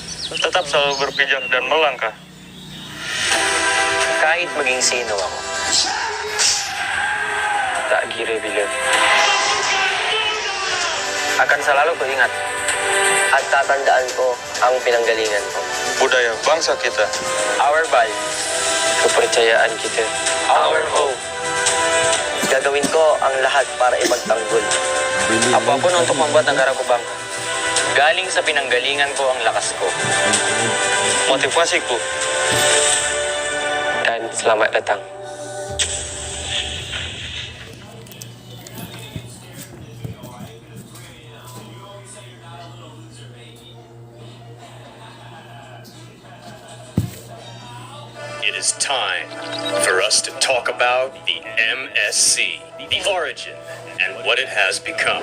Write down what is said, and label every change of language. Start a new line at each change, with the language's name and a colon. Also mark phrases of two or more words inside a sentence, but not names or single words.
Indonesian: Tetap selalu berpijak dan melangkah.
Filipino: Kahit maging sino ako.
Malay: Tak kira bila.
Indonesian: Akan selalu ko ingat.
Filipino: At tatandaan ko ang pinanggalingan ko.
Indonesian: Budaya bangsa kita.
English: Our value.
Indonesian: Kepercayaan kita.
English: Our hope.
Filipino: Gagawin ko ang lahat para ipagtanggol.
Indonesian: Apapun untuk membuat negara ko bangga.
Filipino: Galing sa pinanggalingan ko ang lakas ko.
Indonesian: Motivasiku. Dan selamat datang.
English: It is time for us to talk about the MSC, the origin, and what it has become.